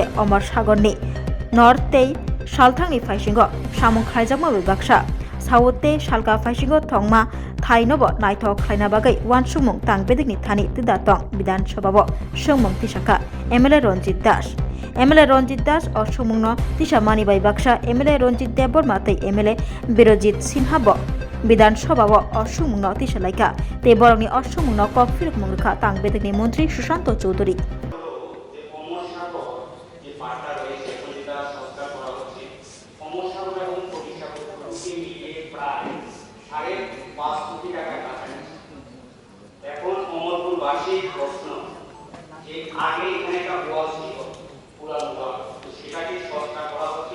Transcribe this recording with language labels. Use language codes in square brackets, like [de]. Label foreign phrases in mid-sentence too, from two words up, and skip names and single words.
[trp] अमर सागरनि नर्थै सालथांनि फाइसिंग सामुं खालायजामा बिबाक्सा साउथे सालका फाइसिंग थंमा थाइनोबो नायथक खालायना बागै वान सुंमुं तांबेदिकनि थानि तिदातं विधानसभाबो सुंमुं तिसाका एमएलए रंजित दास और सुमुंनो तिसा मानिबाय बाक्सा एमएलए रंजित देवबर्मा तै एमएलए बिरजित सिन्हाबो विधानसभाबो असुमुंनो तिसालायका ते बरंनि असुमुंनो कक फिरकमुं रेखा तांबेदिकनि मन्त्री सुशांत चौधरी [bn] এখন অমরপুরবাসীর প্রশ্ন যে আগে এখানে একটা ওয়াল ছিল পুরানো ওয়াল, সেটাকে সংস্কার করা হচ্ছে।